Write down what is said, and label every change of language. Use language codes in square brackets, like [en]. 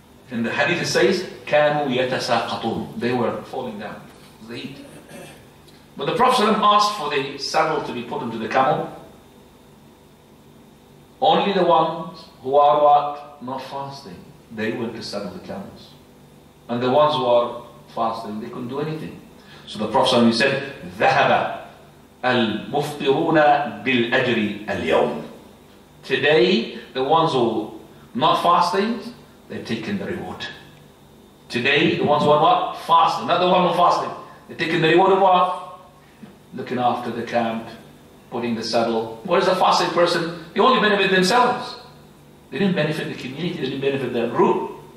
[en] In the hadith it says, [ar] كَانُوا يَتَسَاقَطُونَ, [en] they were falling down. It was the heat. But the Prophet ﷺ asked for the saddle to be put into the camel. Only the ones who are what? Not fasting, they went to saddle the camels. And the ones who are fasting, they couldn't do anything. So the Prophet ﷺ said, [ar] ذهب المفطرون بالأجر اليوم. [en] Today, the ones who are not fasting, they've taken the reward. Today, the ones who are what? Fasting, not the one who are fasting. They've taken the reward of what? Looking after the camp, putting the saddle. What is a fasting person? They only benefit themselves. They didn't benefit the community, they didn't benefit their group.